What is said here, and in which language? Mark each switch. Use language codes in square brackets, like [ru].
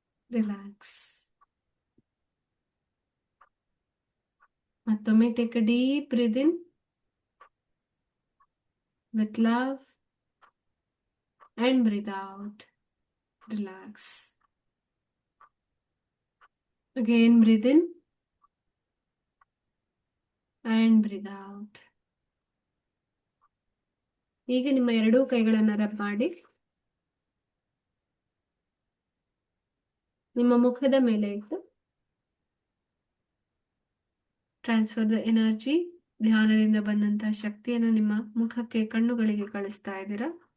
[en] Relax. ಮತ್ತೊಮ್ಮೆ take a deep breath in with love and breathe out. Relax. Again breathe in and breathe out. [kn] ಈಗ ನಿಮ್ಮ ಎರಡೂ ಕೈಗಳನ್ನು rub ಮಾಡಿ ನಿಮ್ಮ ಮುಖದ ಮೇಲೆ ಇಟ್ಟು [en] transfer the energy, [kn] ಧ್ಯಾನದಿಂದ ಬಂದಂತಹ ಶಕ್ತಿಯನ್ನು ನಿಮ್ಮ ಮುಖಕ್ಕೆ, ಕಣ್ಣುಗಳಿಗೆ ಕಳಿಸ್ತಾ ಇದ್ದೀರಾ.